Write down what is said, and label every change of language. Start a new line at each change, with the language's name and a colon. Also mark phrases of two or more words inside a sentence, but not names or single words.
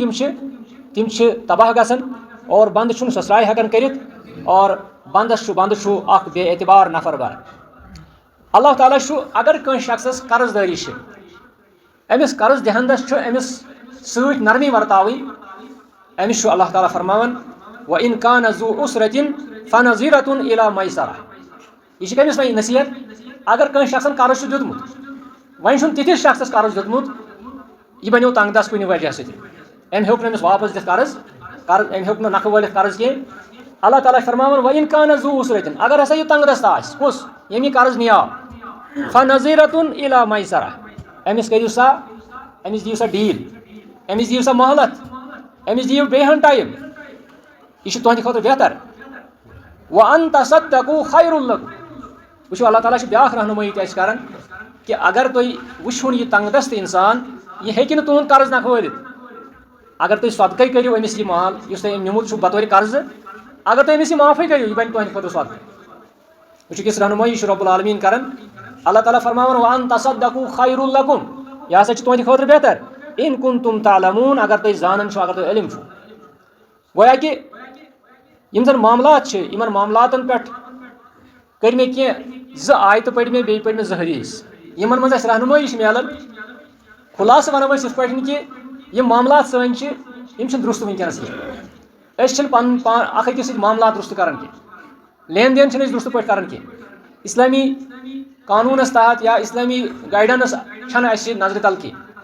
Kashmiri: یِم چھِ تِم چھِ تباہ گژھان اور بنٛدٕ چھُنہٕ سۄسراے ہٮ۪کان کٔرِتھ اور بنٛدٕ چھُ اکھ بے اعتبار نفر بر اللہ تعالیٰ چھُ اگر کٲنٛسہِ شخصس قرض دٲری چھِ أمِس قرض دِہندس چھُ أمِس سۭتۍ نرمی ورتاوٕنۍ أمِس چھُ اللہ تعالیٰ فرماوان
Arabic: وَإِن كَانَ ذُو عُسْرَةٍ فَنَظِرَةٌ إِلَى مَيْسَرَةٍ
Kashmiri: یہ چھِ کٔمِس وۄنۍ نصیحت اگر کٲنٛسہِ شخصن قرض چھُ دیُتمُت وۄنۍ چھُنہٕ تِتھِس شخصس قرض دیُتمُت یہِ بنیو تنگ دست کُنہِ وجہ سۭتۍ أمۍ ہیوٚک نہٕ أمِس واپس دِتھ قرض أمۍ ہیوٚک نہٕ نکھٕ وٲلِتھ قرض کینٛہہ اللہ تعالیٰ چھُ فرماوان
Arabic: وَإِن كَانَ ذُو عُسْرَةٍ
Kashmiri: اگر ہسا یہِ تنگ دست آسہِ کُس ییٚمۍ یہِ قرض نِیاو
Arabic: فَنَظِرَةٌ إِلَى مَيْسَرَةٍ
Kashmiri: أمِس کٔرِو سا أمِس دِیِو سا ڈیٖل أمِس دِیِو سا مہلت أمِس دِیِو بیٚیہِ ہن ٹایم یہِ چھُ تُہنٛدِ خٲطرٕ بہتر
Arabic: وَأَن تَصَدَّقوٗ خَيْرٌ لَكُمْ
Kashmiri: وٕچھِو اللہ تعالیٰ چھُ بیاکھ رہنمٲیی تہِ اَسہِ کران کہ اگر تُہۍ وٕچھوُن یہِ تنگ دست اِنسان یہِ ہیٚکہِ نہٕ تُہُنٛد قرض نکھٕ وٲلِتھ اگر تُہۍ صدقے کٔرِو أمِس یہِ مال یُس تۄہہِ أمۍ نیوٗمُت چھُو بطورِ قرضہٕ اگر تُہۍ أمِس یہِ معافٕے کٔرِو یہِ بنہِ تُہنٛدِ خٲطرٕ صدقہٕ وٕچھِو کِژھ رہنمٲیی چھِ رۄب العالمیٖن کران اللہ تعالیٰ فرماوان
Arabic: وَأَن تَصَدَّقوٗ خَيْرٌ لَكُمْ
Kashmiri: یہِ ہسا چھُ تُہنٛدِ خٲطرٕ بہتر
Arabic: اِن كُنتُم تعلموٗن
Kashmiri: اگر تُہۍ زانان چھِو اگر تۄہہِ علم چھُو گویا کہ یم زن معاملات چھِ یِمن معاملاتن پٮ۪ٹھ کٔرۍ مےٚ کینٛہہ زٕ آیتہٕ پٔرۍ مےٚ بیٚیہِ پٔرۍ مےٚ زٕ حدیٖث یِمن منٛز اَسہِ رہنمٲیی چھِ میلان خُلاصہٕ وَنو أسۍ یِتھ پٲٹھۍ کہ یِم معاملات سٲنۍ چھِ یِم چھِنہٕ درُست وٕنکیٚنس کینٛہہ أسۍ چھِنہٕ پنُن پان اکھ أکِس سۭتۍ معاملات درُست کران کینٛہہ لین دین چھِنہٕ أسۍ درُست پٲٹھۍ کران کینٛہہ اسلٲمی قانوٗنس تحت یا اسلٲمی گایڈنس چھنہٕ اَسہِ نظرِ تل کینٛہہ